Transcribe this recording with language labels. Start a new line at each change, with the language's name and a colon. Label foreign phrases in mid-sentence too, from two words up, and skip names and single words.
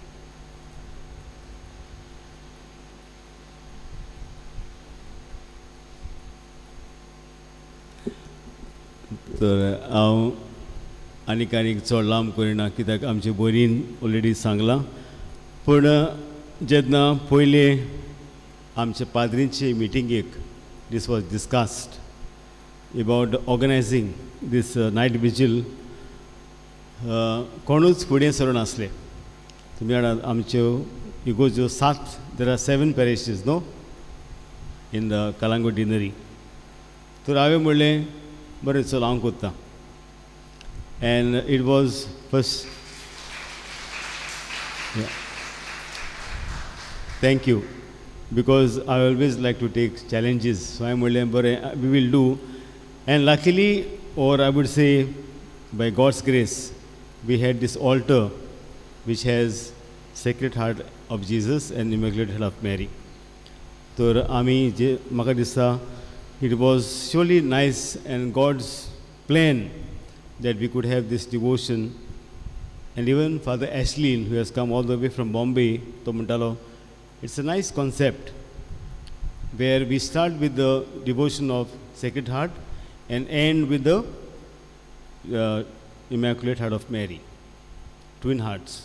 Konkani: तर हांव आनीक चड लांब करिना, कित्याक आमचे बरीन ऑलरेडी सांगलां. पूण जेन्ना पयले आमचे पाद्रींचे मिटिंगेक
English: this was discussed about organizing this night vigil,
Konkani: कोणूच फुडें सरून आसले. तुमी जाणात आमच्यो इगोज्यो 7,
English: there are 7 parishes no in the Kalango Deanery.
Konkani: तर हांवें म्हणलें बरें चल हांव कोत्ता.
English: And it was first, thank you, because I always like to take challenges. So I'm we will do. And luckily, or I would say by God's grace, we had this altar which has Sacred Heart of Jesus and Immaculate Heart of Mary. So
Konkani: म्हाका दिसता
English: it was surely nice and God's plan that we could have this devotion. And even Father Ashley, who has come all the way from Bombay, to Montalo, it's a nice concept where we start with the devotion of Sacred Heart and end with the Immaculate Heart of Mary, twin hearts.